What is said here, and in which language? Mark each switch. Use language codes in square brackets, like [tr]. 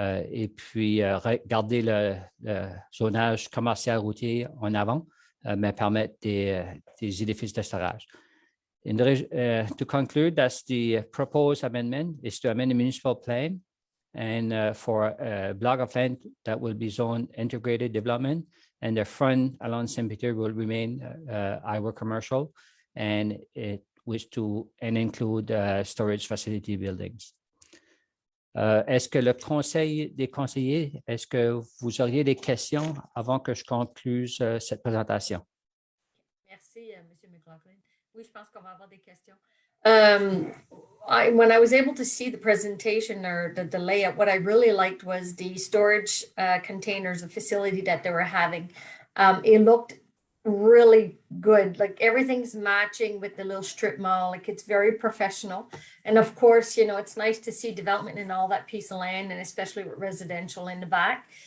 [fr] Et puis, garder le zonage commercial routier en avant, mais permettre des édifices de storage. [en] To conclude, that's the proposed amendment is to amend the municipal plan and for a block of land that will be zone integrated development, and the front along St. Peter will remain highway commercial, and it wish to include storage facility buildings. [fr] Est-ce que le Conseil des conseillers, est-ce que vous auriez des questions avant que je conclue cette présentation? Merci, M. McLaughlin. Oui, je pense qu'on va avoir des questions. [en] When I was able to see the presentation or the layout, what I really liked was the storage containers, the facility that they were having. It looked really good. Like everything's matching with the little strip mall. Like it's very professional. And of course, you know, it's nice to see development in all that piece of land, and especially with residential in the back.